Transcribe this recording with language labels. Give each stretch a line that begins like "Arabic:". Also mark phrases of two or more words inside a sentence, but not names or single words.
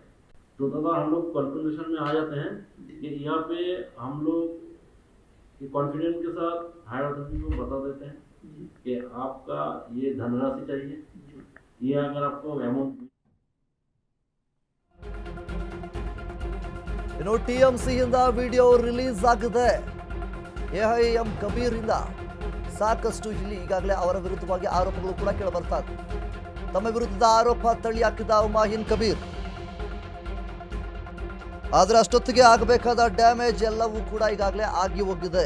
Hindi: तो दादा हम लोग कंक्लूजन में आ जाते हैं कि यहाँ पे हम लोग कॉन्फिडेंस के साथ
English: higher authority
Hindi: को बता देते हैं कि आपका ये धनराशि चाहिए, ये अगर आपको अमाउंट
Kannada: ಇನ್ನು ಟಿಎಂಸಿಯಿಂದ ವಿಡಿಯೋ ರಿಲೀಸ್ ಆಗಿದೆ. ಎಐಎಂ ಕಬೀರ್ ಇಂದ ಸಾಕಷ್ಟು ಇಲ್ಲಿ ಈಗಾಗಲೇ ಅವರ ವಿರುದ್ಧವಾಗಿ ಆರೋಪಗಳು ಕೂಡ ಕೇಳಿ ಬರ್ತಾ ಇದೆ. ತಮ್ಮ ವಿರುದ್ಧದ ಆರೋಪ ತಳ್ಳಿ ಹಾಕಿದ ಹುಮಾಯೂನ್ ಕಬೀರ್. ಆದ್ರೆ ಅಷ್ಟೊತ್ತಿಗೆ ಆಗಬೇಕಾದ ಡ್ಯಾಮೇಜ್ ಎಲ್ಲವೂ ಕೂಡ ಈಗಾಗಲೇ ಆಗಿ ಹೋಗಿದೆ.